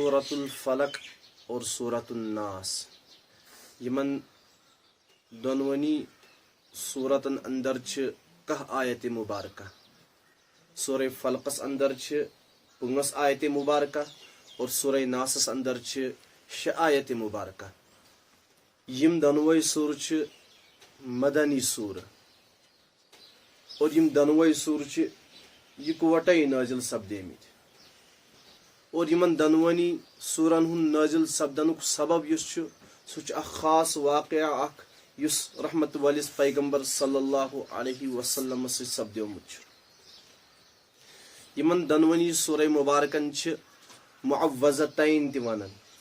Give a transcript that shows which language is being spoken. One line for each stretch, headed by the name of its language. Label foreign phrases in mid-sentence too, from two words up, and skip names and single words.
Kashmiri: سورۃ الفلق اور سورۃ الناس یمن دونونی سورتن اندر کہ آیت مبارکہ سورہ فلقس اندر 5 آیت مبارکہ اور سورہ ناسس اندر 6 آیت مبارکہ یم دونوے سور مدنی سور اور یم دونوے سور یکوٹے نازل سپدیمت اور یمن دونونی سورن ہند نازل سپدنک سبب سہ خاص واقعہ یس رحمت والس پیغمبر
Arabic: صلی اللہ علیہ وسلم
Kashmiri: سپدیومت یمن دونونی سورہ مبارکن معوذتین تہ ونان